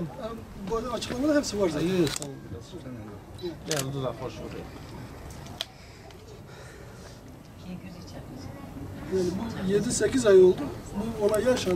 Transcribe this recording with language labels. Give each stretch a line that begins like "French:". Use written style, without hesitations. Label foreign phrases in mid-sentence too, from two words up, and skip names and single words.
Turkish: bu açıklamada hepsi var zaten. لا بدو لا خوش شورا Yani bu 7-8 ay oldu. Bu olay yaşandı.